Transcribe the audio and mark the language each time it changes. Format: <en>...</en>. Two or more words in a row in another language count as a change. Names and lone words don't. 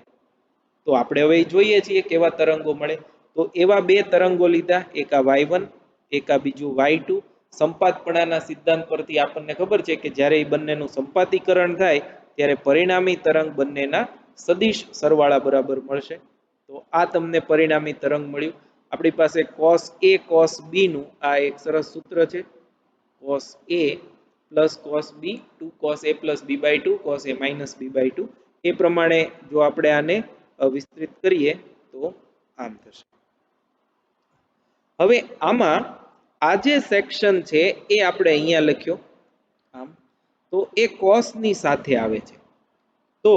<gu>તો આપણે હવે જોઈએ છીએ કેવા તરંગો મળે. તો એવા બે તરંગો લીધા, એક આ y1, એક આ બીજું y2. સંપાતપણાના સિદ્ધાંત પરથી આપણને ખબર છે કે જ્યારે એ બંનેનું સંપાતીકરણ થાય ત્યારે પરિણામી તરંગ બંનેના સદિશ સરવાળા બરાબર મળશે. તો આ તમને પરિણામી તરંગ મળ્યું. આપણી પાસે</gu> <en>cos a cos b</en> <gu>નું આ એક સરસ સૂત્ર છે,</gu> <en>cos a plus cos b 2 cos a plus b by 2 cos a minus b by 2.</en> <gu>એ પ્રમાણે જો આપણે આને વિસ્તૃત કરીએ તો આમ થશે. હવે આમાં આ જે સેક્શન છે એ આપણે અહીંયા લખ્યો આમ, તો એ cos ની સાથે આવે છે.</gu>